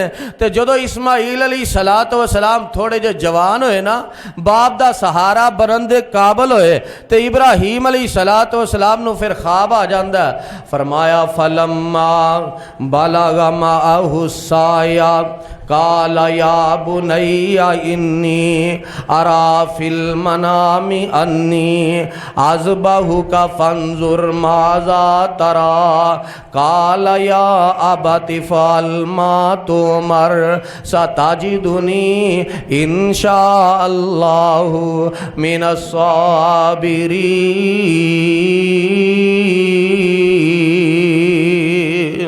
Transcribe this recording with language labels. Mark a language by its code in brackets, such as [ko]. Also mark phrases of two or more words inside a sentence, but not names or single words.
[pa] تے جدوں اسماعیل [ar] عليه الصلاة والسلام [pa] تھوڑے جے جوان ہوئے نا، باپ دا سہارا بنن دے قابل ہوئے، تے ابراہیم [ar] عليه الصلاة والسلام [pa] نوں فیر خواب آ جاندا. [ar] فرمایا فلما بلغ معه السعي قال يا بني إني أرى في المنام أني أذبحك فانظر ماذا ترى قال يا أبت افعل ما تؤمر ستجدني إن شاء الله من الصابرين.